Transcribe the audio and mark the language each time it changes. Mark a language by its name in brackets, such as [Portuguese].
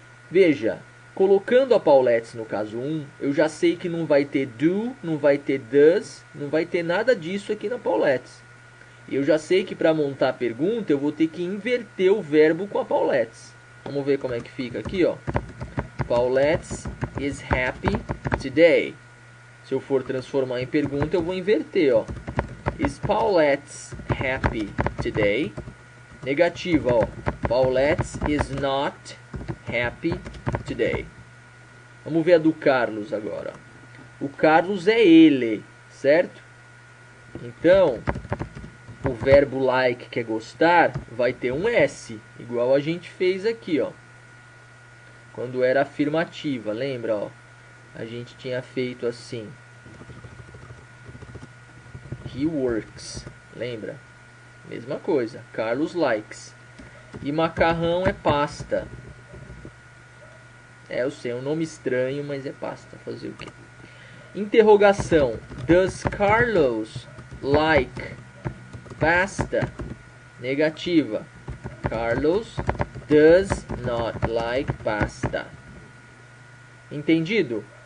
[Portuguese] Veja, colocando a Paulettes no caso 1, eu já sei que não vai ter do, não vai ter does, não vai ter nada disso aqui na Paulettes. E eu já sei que para montar a pergunta eu vou ter que inverter o verbo com a Paulettes. Vamos ver como é que fica aqui, ó. [English] Paulettes is happy today. [Portuguese] Se eu for transformar em pergunta, eu vou inverter, ó. [English] Is Paulettes happy today? [Portuguese] Negativa, ó. [English] Paulettes is not happy today. [Portuguese] Vamos ver a do Carlos agora. O Carlos é ele, certo? Então, o verbo like, que é gostar, vai ter um S, igual a gente fez aqui, ó. Quando era afirmativa, lembra, ó? A gente tinha feito assim. [English] He works, [Portuguese] lembra? Mesma coisa, Carlos likes. E macarrão é pasta. Eu sei, é um nome estranho, mas é pasta. Fazer o quê? Interrogação. [English] Does Carlos like pasta? [Portuguese] Negativa. [English] Carlos does not like pasta. [Portuguese] Entendido?